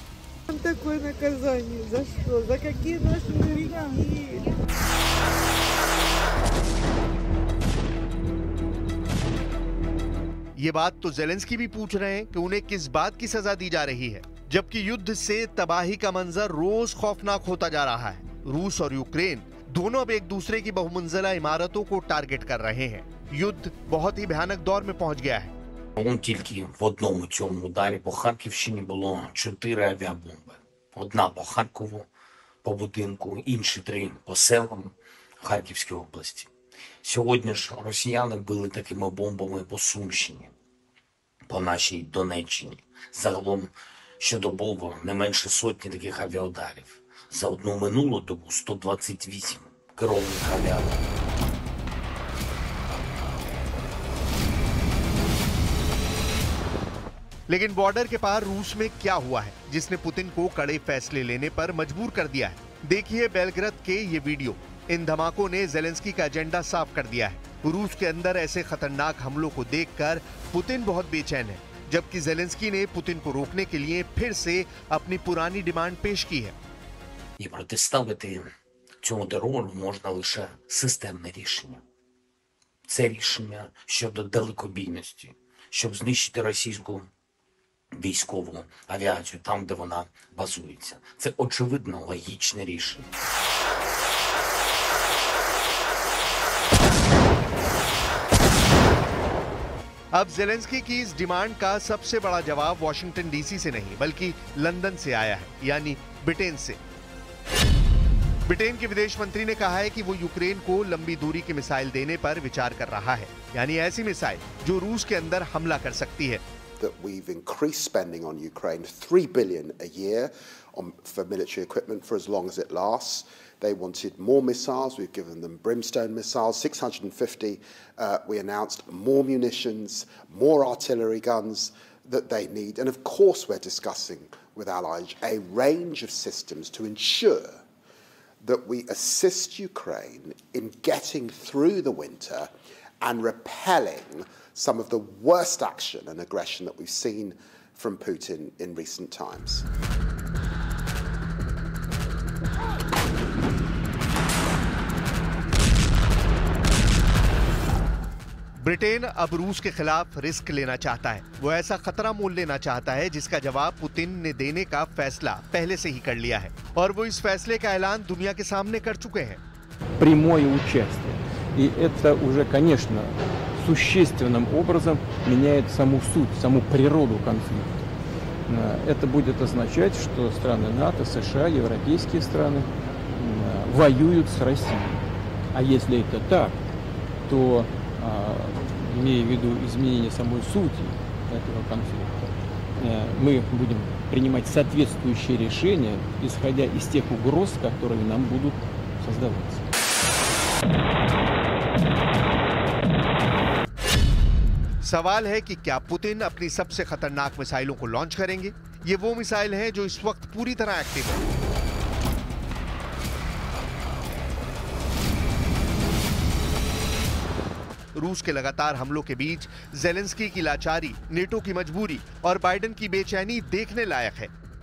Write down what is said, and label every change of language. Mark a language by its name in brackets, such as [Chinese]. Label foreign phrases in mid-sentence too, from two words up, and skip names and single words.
[Hindi] ये बात तो ज़ेलेंस्की भी पूछ रहे हैं कि उन्हें किस बात की सजा दी जा रही है, जबकि युद्ध से तबाही का मंजर रोज खौफनाक होता जा रहा है। रूस और यूक्रेन दोनों अब एक दूसरे की बहुमंजिला इमारतों को टारगेट कर रहे हैं। युद्ध बहुत ही भयानक दौर में पहुंच गया है। [Ukrainian] Тільки в одному цьому ударі по Харківщині було 4 авіабомби. Одна по Харкову, по будинку, інші 3 по селам Харківської області. Сьогодні ж росіяни били такими бомбами по Сумщині, по нашій Донеччині. Загалом щодобово не менше сотні таких авіаударів. За одну минулу добу 128 керованих авіабомб. [Hindi] लेकिन बॉर्डर के पार रूस में क्या हुआ है जिसने पुतिन को कड़े फैसले लेने पर मजबूर कर दिया है? देखिए बेलग्रेद के ये वीडियो। इन धमाकों ने ज़ेलेंस्की का एजेंडा साफ कर दिया है। रूस के अंदर ऐसे खतरनाक हमलों को देखकर पुतिन बहुत बेचैन है, जबकि ज़ेलेंस्की ने पुतिन को रोकने के लिए फिर से अपनी पुरानी डिमांड पेश की है। [Ukrainian] І протиставити цьому терору можна лише системне рішення. Це рішення щодо далекобійності, щоб знищити російську військову авіацію там, де вона базується. Це очевидно логічне рішення. [Hindi] अब जेलेंस्की की इस डिमांड का सबसे बड़ा जवाब वॉशिंगटन डीसी से नहीं बल्कि लंदन से आया है, यानी ब्रिटेन से। ब्रिटेन के विदेश मंत्री ने कहा है कि वो यूक्रेन को लंबी दूरी की मिसाइल देने पर विचार कर रहा है, यानी ऐसी मिसाइल जो रूस के अंदर हमला कर सकती है। [English] That we've increased spending on Ukraine, $3 billion a year for military equipment for as long as it lasts. They wanted more missiles. We've given them Brimstone missiles, 650. We announced more munitions, more artillery guns that they need. And of course, we're discussing with allies a range of systems to ensure that we assist Ukraine in getting through the winter and repelling some of the worst action and aggression that we've seen from Putin in recent times. [Hindi] ब्रिटेन अब रूस के खिलाफ रिस्क लेना चाहता है। वो ऐसा खतरा मोल लेना चाहता है जिसका जवाब पुतिन ने देने का फैसला पहले से ही कर लिया है, और वो इस फैसले का ऐलान दुनिया के सामने कर चुके हैं। [Russian] Прямое участие. И это уже, конечно, существенным образом меняет саму суть, саму природу конфликта. Это будет означать, что страны НАТО, США, европейские страны воюют с Россией. А если это так, то, имея в виду изменение самой сути этого конфликта, мы будем принимать соответствующие решения, исходя из тех угроз, которые нам будут создаваться. [Hindi] सवाल है कि क्या पुतिन अपनी सबसे खतरनाक मिसाइलों को लॉन्च करेंगे? ये वो मिसाइल हैं जो इस वक्त पूरी तरह एक्टिव है। रूस के लगातार हमलों के बीच जेलेंस्की की लाचारी, नेटो की मजबूरी और बाइडेन की बेचैनी देखने लायक है।